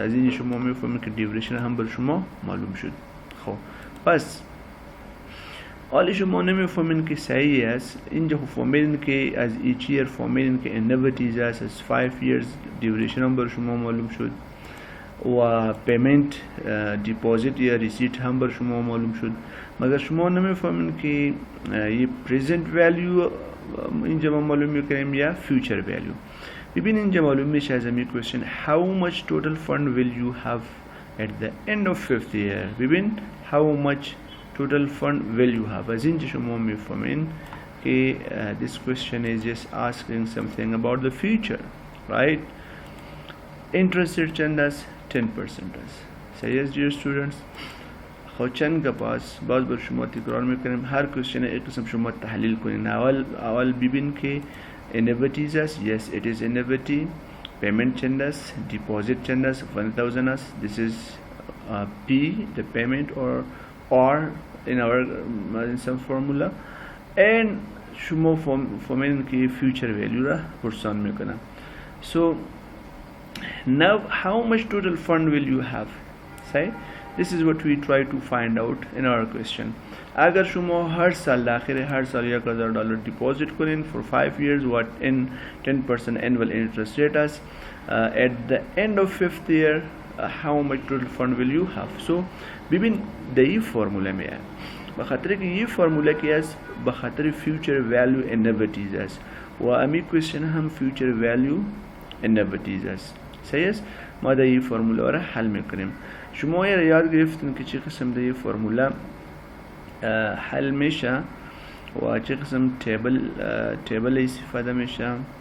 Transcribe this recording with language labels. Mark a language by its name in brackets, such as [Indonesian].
[Persian] از اینجا شما میفهمین که دیوریشن هم بر شما معلوم شد. خب پس حالی شما نمیفهمین که صحیح است، اینجا فهمیدین که از each year فهمیدین که انویتیز است، از 5 years دیوریشن هم بر شما معلوم شد و پیمنت دیپوزیت یا ریسیت هم بر شما معلوم شد، مگر شما نمیفهمین که یہ present value اینجا ما معلوم میکنیم یا future value. ببین اینجا معلوم میشه از همین [English] question how much total fund will you have at the end of 5th year. [Persian] ببین [English] how much total fund will you have [Persian] از اینجا شما میفهمین که [English] this question is just asking something about the future, right. [Persian] interest rate چند است؟ 10% است. صحیح است [English] dear students. [Persian] خب چند گپ است باز بر شما تکرار میکنیم، هر question یک قسم شما تحلیل کنین. اول ببین که annuities است. [English] yes it is annuity. [Persian] payment چند است؟ deposit چند است؟ 1,000 است. [English] this is P the payment or R in our in some formula and [Persian] شما فهمین که [English] future value [Persian] را پرسان میکنم. [English] so now how much total fund will you have. say this is what we try to find out in our question. [Persian] اگر شما هر سال آخر هر سال $1,000 دیپوزیت کنین [English] for 5 years what in 10% annual interest rate است at the end of 5th year how much total fund will you have. [Persian] so ببین در این فرموله میاد به خاطر که این فرموله کی است به خاطر future value annuities است و امی question هم future value annuities است. صحیح است؟ ما در این فرموله را حل میکنیم. شما یاد گرفتین که چه قسم ده فرموله حل میشه و چه قسم تیبل استفاده میشه.